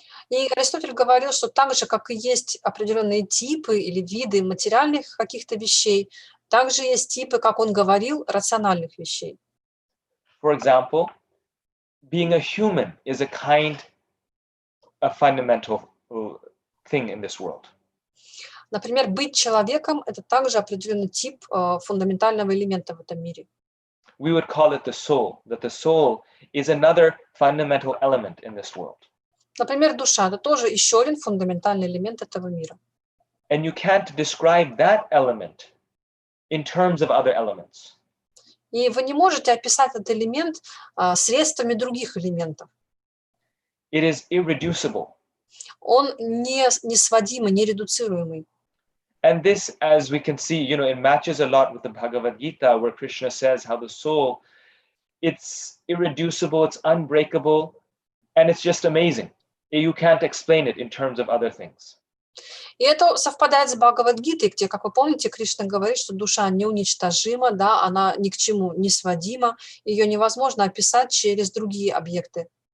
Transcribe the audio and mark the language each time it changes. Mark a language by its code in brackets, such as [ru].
[ru] И Аристотель говорил, что так же, как и есть определенные типы или виды материальных каких-то вещей, также есть типы, как он говорил, рациональных вещей. [en] For example, being a human is a kind of fundamental thing in this world. [ru] Например, быть человеком – это также определенный тип фундаментального элемента в этом мире. [en] We would call it the soul, that the soul is another fundamental element in this world. [ru] Например, душа – это тоже еще один фундаментальный элемент этого мира. [en] And you can't describe that element in terms of other elements. [ru] И вы не можете описать этот элемент средствами других элементов. [en] It is irreducible. [ru] Он не сводимый, не редуцируемый. [en] And this, as we can see, you know, it matches a lot with the Bhagavad Gita, where Krishna says how the soul, it's irreducible, it's unbreakable, and it's just amazing. You can't explain it in terms of other things. [ru] И это совпадает с Бхагавад-гитой, где, как вы помните, Кришна говорит, что душа неуничтожима, да, она ни к чему не сводима, ее невозможно описать через другие объекты.